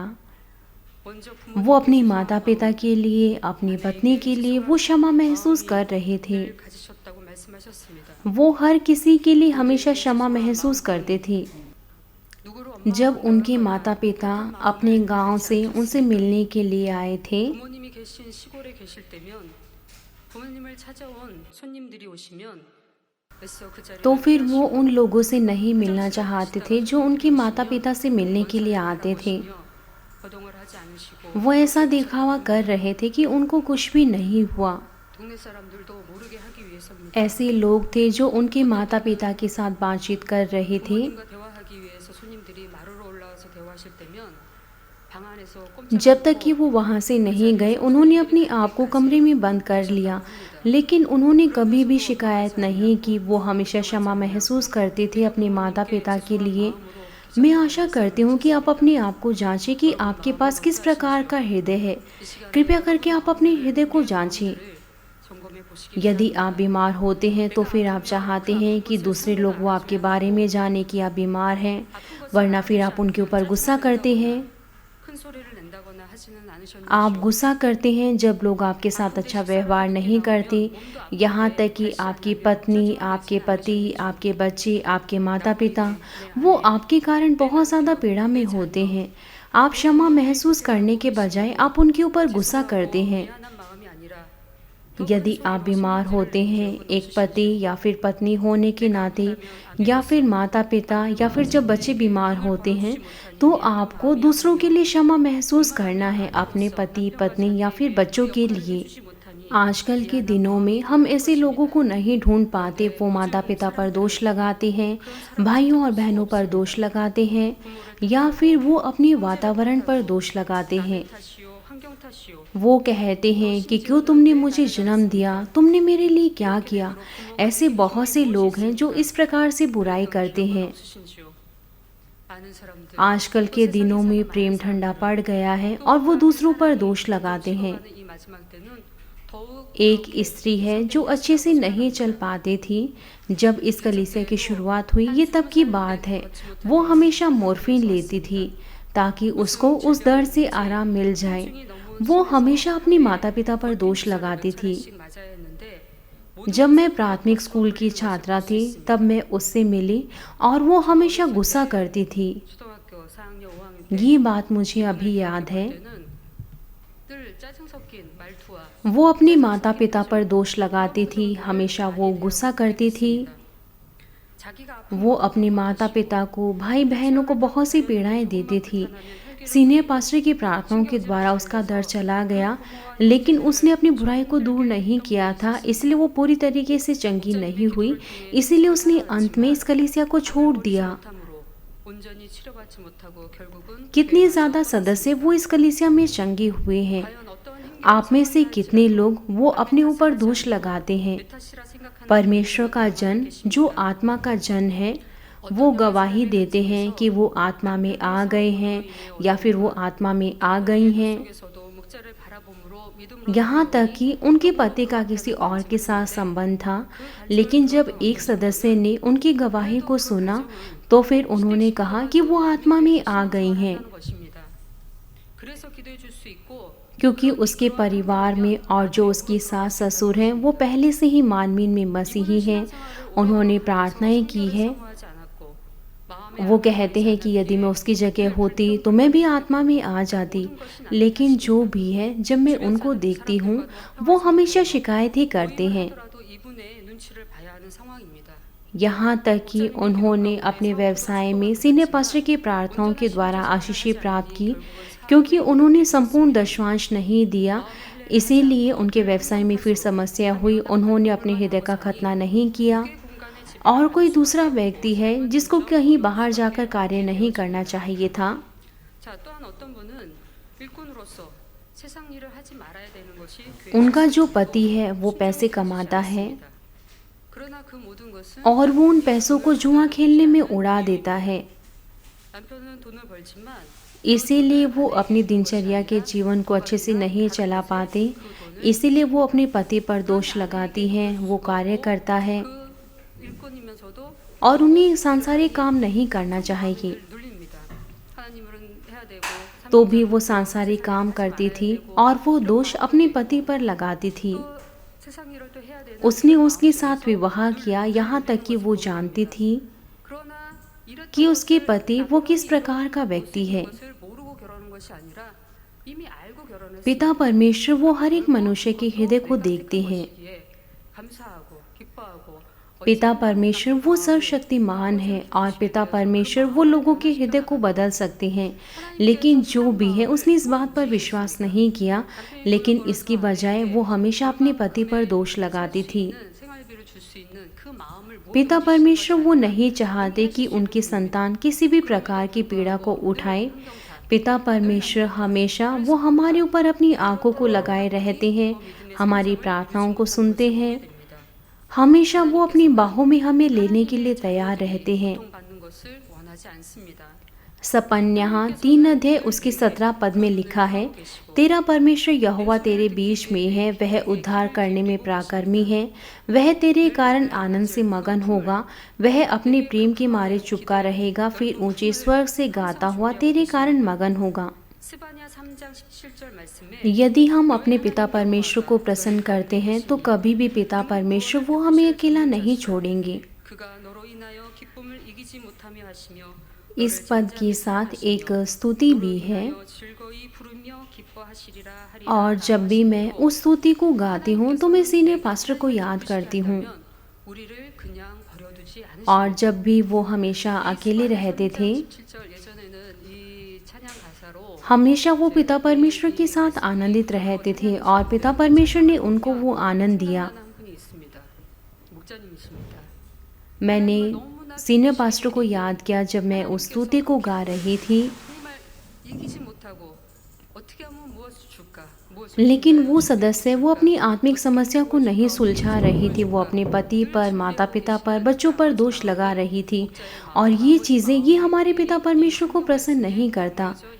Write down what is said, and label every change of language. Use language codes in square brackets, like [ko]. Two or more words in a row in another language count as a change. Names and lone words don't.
[hi] वो अपने माता पिता के लिए, अपनी पत्नी के लिए वो क्षमा महसूस कर रहे थे। वो हर किसी के लिए हमेशा क्षमा महसूस करते थे। जब उनके माता पिता अपने गांव से उनसे मिलने के लिए आए थे, [ko] 부모님이 계신 시골에 계실 때면 부모님을 찾아온 손님들이 오시면 애써 그 자리를 [hi] तो फिर वो [ko] 피하시고 [hi] उन लोगों से नहीं मिलना [ko] 화장실에 [hi] चाहते [ko] 가시다가 [hi] थे जो उनके माता [ko] 계시면 [hi] पिता से मिलने के लिए [ko] 원산을 [hi] आते थे। [ko] 바라보시며 거동을 하지 않으시고 [hi] वो ऐसा [ko] 그렇게 [hi] दिखावा [ko] 하셨던 [hi] कर रहे थे कि उनको कुछ भी नहीं हुआ। [ko] 동네 사람들도 모르게 하기 위해서입니다. [hi] ऐसे लोग थे जो उनके माता पिता के साथ बातचीत कर रहे थे। [ko] 부모님과 대화하기 위해서 손님들이 마루로 올라와서 대화하실 때면 방 안에서 [hi] जब तक कि [ko] 꼼짝없고 [hi] वो वहाँ से नहीं गए, उन्होंने अपने आप को कमरे में बंद कर लिया, लेकिन उन्होंने कभी भी शिकायत नहीं की। वो हमेशा क्षमा महसूस करते थे अपने माता पिता के लिए। मैं आशा करती हूँ कि आप अपने आप को जांचें कि आपके पास किस प्रकार का हृदय है। कृपया करके आप अपने हृदय को जांचें। यदि आप बीमार होते हैं तो फिर आप चाहते हैं कि दूसरे लोग वो आपके बारे में जाने कि आप बीमार हैं, वरना फिर आप उनके ऊपर गुस्सा करते हैं। [ko] 큰 소리를 낸다거나 하지는 않으셨는지요? [hi] आप गुस्सा करते हैं जब लोग आपके साथ अच्छा व्यवहार नहीं करते, यहाँ तक कि आपकी पत्नी, आपके पति, आपके बच्चे, आपके माता पिता, वो आपके कारण बहुत ज़्यादा पीड़ा में होते हैं। आप क्षमा महसूस करने के बजाय आप उनके ऊपर गुस्सा करते हैं। [ko] 미안한 마음이 아니라 [hi] यदि आप बीमार होते हैं, एक पति या फिर पत्नी होने के नाते, या फिर माता पिता, या फिर जब बच्चे बीमार होते हैं, तो आपको दूसरों के लिए क्षमा महसूस करना है, अपने पति, पत्नी या फिर बच्चों के लिए। आजकल के दिनों में हम ऐसे लोगों को नहीं ढूंढ पाते। वो माता पिता पर दोष लगाते हैं, भाइयों और बहनों पर दोष लगाते हैं, या फिर वो अपने वातावरण पर दोष लगाते हैं। [ko] 탓이요, 환경 탓이요. [hi] वो कहते हैं कि क्यों तुमने मुझे जन्म दिया, तुमने मेरे लिए क्या किया। ऐसे बहुत से लोग हैं जो इस प्रकार से बुराई करते हैं। [ko] 없으신지요? 많은 사람들 [hi] आजकल के दिनों में प्रेम ठंडा पड़ गया है और वो दूसरों पर दोष लगाते हैं। [ko] 이 마지막 때는 더욱 [hi] एक स्त्री है जो अच्छे से नहीं चल पाती थी। जब इस कलीसिया की शुरुआत हुई, ये तब की बात है, वो हमेशा मोर्फिन लेती थी ताकि उसको उस दर्द से आराम मिल जाए। वो हमेशा अपने माता पिता पर दोष लगाती थी। [ko] 맞아야 했는데 [hi] जब मैं प्राथमिक स्कूल की छात्रा थी, तब मैं उससे मिली और वो हमेशा गुस्सा करती थी। [ko] 초등학교 4학년 5학년 때 [hi] ये बात मुझे अभी याद है। [ko] 때는 늘 짜증 섞인 말투와 [hi] वो अपने माता पिता पर दोष लगाती थी, हमेशा वो गुस्सा करती थी। [ko] 자기가 아픈 [hi] वो अपने माता पिता को, भाई बहनों को बहुत सी पीड़ाएं देती थी। [en] senior pastor [hi] की प्रार्थनाओं के द्वारा उसका दर्द चला गया, लेकिन उसने अपनी बुराई को दूर नहीं किया था, इसलिए वो पूरी तरीके से चंगी नहीं हुई। इसीलिए उसने अंत में इस कलीसिया को छोड़ दिया। [ko] 못함으로 온전히 치료받지 못하고 결국은 [hi] कितने ज़्यादा सदस्य वो इस कलीसिया में चंगे हुए हैं। [ko] 과연 어떠한 행위를 [hi] आप में से कितने लोग वो अपने ऊपर दोष लगाते हैं। [ko] 탓이라 생각하는 [hi] परमेश्वर का जन, जो आत्मा का जन है, वो गवाही देते हैं कि वो आत्मा में आ गए हैं या फिर वो आत्मा में आ गई हैं। [ko] 속에서도 목자를 바라봄으로 믿음으로 [hi] यहाँ तक कि उनके पति का किसी और के साथ संबंध था, लेकिन जब एक सदस्य ने उनकी गवाही को सुना तो फिर उन्होंने कहा कि वो आत्मा में आ गई हैं, [ko] 하는 것입니다. 그래서 기도해 줄 수 있고 [hi] क्योंकि उसके परिवार में और जो उसकी सास ससुर हैं वो पहले से ही मानवीन में मसीही हैं। उन्होंने प्रार्थनाएं की है। [ko] 사모하지 않았고 마음에 [hi] वो कहते हैं कि यदि मैं उसकी जगह होती तो मैं भी आत्मा में आ जाती। लेकिन जो भी है, जब मैं उनको देखती हूँ, वो हमेशा शिकायत ही करते हैं। [ko] 하더라도 이분의 눈치를 봐야 하는 상황입니다. [hi] यहाँ तक कि उन्होंने अपने व्यवसाय में [en] senior pastor [hi] की प्रार्थनाओं के द्वारा आशीषें प्राप्त की, क्योंकि उन्होंने संपूर्ण दशवांश नहीं दिया। इसीलिए उनके व्यवसाय में फिर समस्या हुई। उन्होंने अपने हृदय का खतना नहीं किया। [ko] 공간에 집 [hi] और कोई दूसरा व्यक्ति है जिसको कहीं बाहर जाकर कार्य नहीं करना चाहिए था। [ko] 자, 또한 어떤 분은 일꾼으로서 세상 일을 하지 말아야 되는 것이 [hi] उनका जो पति है वो पैसे कमाता है [ko] 그러나 그 모든 것은 [hi] और वो उन पैसों को जुआ खेलने में उड़ा देता है। [ko] 남편은 돈을 벌지만 [hi] इसीलिए वो अपनी दिनचर्या के जीवन को अच्छे से नहीं चला पाते। इसीलिए वो अपने पति पर दोष लगाती हैं। वो कार्य करता है [ko] 그 일꾼이면서도 [hi] और उन्हें सांसारिक काम नहीं करना चाहिए, [ko] 눌립니다. 하나님은 해야 되고 [hi] तो भी वो सांसारिक काम करती थी और वो दोष अपने पति पर लगाती थी। [ko] 또 세상 일을 또 해야 되는 [hi] उसने उसके साथ विवाह किया, यहाँ तक कि वो जानती थी। [ko] 그러나 [hi] कि उसके पति वो किस प्रकार का व्यक्ति है। [ko] 것을 모르고 결혼한 것이 아니라 이미 알고 [hi] पिता [ko] 결혼했으며 [hi] परमेश्वर वो हर एक [ko] 결국 [hi] मनुष्य के [ko] 그것도 [hi] हृदय को [ko] 내가 [hi] देखते [ko] 택한 [hi] हैं। [ko] 것이기에 감사하고 기뻐하고 [hi] पिता [ko] 어찌하면 [hi] परमेश्वर वो [ko] 아름답고 [hi] सर्वशक्तिमान है [ko] 마음을 [hi] और पिता [ko] 기쁘시게 [hi] परमेश्वर [ko] 되어서 그 [hi] वो लोगों के [ko] 마음을 [hi] हृदय को [ko] 변화시켜 [hi] बदल [ko] 나가는 [hi] सकते हैं। [ko] 하나님께서 [hi] लेकिन जो [ko] 사람 [hi] भी है [ko] 마음을 [hi] उसने इस [ko] 꼭 [hi] बात पर विश्वास [ko] 움직이셨습니다. [hi] नहीं किया, [ko] 남편이 [hi] लेकिन [ko] 돈을 [hi] इसकी [ko] 벌어서 [hi] बजाय वो [ko] 아내에게 [hi] हमेशा अपने पति पर [ko] 얼마만큼의 [hi] दोष [ko] 살 [hi] लगाती [ko] 수 [hi] थी। [ko] 있는 생활비를 줄 수 있는 그 마음을 [hi] पिता [ko] 뭐든지 주신 [hi] परमेश्वर [ko] 것이 [hi] वो [ko] 아니라 [hi] नहीं चाहते [ko] 용기할 [hi] कि [ko] 수 [hi] उनकी [ko] 있는 [hi] संतान [ko] 분입니다. [hi] किसी भी [ko] 그럼에도 [hi] प्रकार की पीड़ा को [ko] 불구하고 늘 [hi] उठाए। [ko] 환경탓, [hi] पिता [ko] 늘 [hi] परमेश्वर [ko] 남편 탓, [hi] हमेशा [ko] 늘 [hi] वो [ko] 서로 [hi] हमारे [ko] 탓, [hi] ऊपर अपनी आंखों को [ko] 이러한 [hi] लगाए रहते [ko] 것들이 [hi] हैं, [ko] 믿음의 [hi] हमारी [ko] 성장을 [hi] प्रार्थनाओं [ko] 이루지 [hi] को [ko] 못하는 [hi] सुनते [ko] 것을 [hi] हैं। [ko] 보게 됩니다. [hi] हमेशा वो अपनी [ko] 하나님께서는 [hi] बाहों में हमें लेने के लिए [ko] 하나님의 [hi] तैयार [ko] 자녀들이 [hi] रहते हैं। [ko] 고통받는 것을 원하지 않습니다. [hi] सपन्याह 3 अध्याय उसके 17 पद में लिखा है, तेरा परमेश्वर यहोवा तेरे बीच में है, वह उद्धार करने में पराक्रमी है, वह तेरे कारण आनंद से मगन होगा, वह अपने प्रेम के मारे चुपका रहेगा, फिर ऊंचे स्वर से गाता हुआ तेरे कारण मगन होगा। [ko] 스바냐 3장 17절 말씀에 [hi] यदि हम अपने पिता परमेश्वर को प्रसन्न करते हैं तो कभी भी पिता परमेश्वर वो हमें अकेला नहीं छोड़ेंगे। [ko] 그가 너로 인하여 기쁨을 이기지 못하며 하시며 [hi] इस पद के साथ एक स्तुति भी है, [ko] 즐거이 부르며 기뻐하시리라 [hi] और जब भी मैं उस स्तुति को गाती हूँ तो मैं [en] senior pastor [hi] को याद करती हूँ। [ko] 우리를 그냥 버려두지 [hi] और [ko] 않으시고 [hi] जब भी वो हमेशा अकेले रहते थे, [ko] 17절 예전에는 이 찬양 가사로 [hi] हमेशा वो पिता परमेश्वर के साथ आनंदित रहते थे और पिता परमेश्वर ने उनको वो आनंद दिया। [ko] 한 분이 있습니다. 목자님이십니다. [hi] मैंने [en] senior pastor [hi] को याद किया जब मैं उस स्तुति को गा रही थी, [ko] 정말 이기지 못하고 어떻게 하면 무엇을 줄까? 무엇을 [hi] लेकिन [ko] 줄까요? [hi] वो सदस्य वो अपनी आत्मिक समस्या को नहीं सुलझा रही थी। वो अपने पति पर, माता पिता पर, बच्चों पर दोष लगा रही थी, और ये चीज़ें ये हमारे पिता परमेश्वर को प्रसन्न नहीं करता।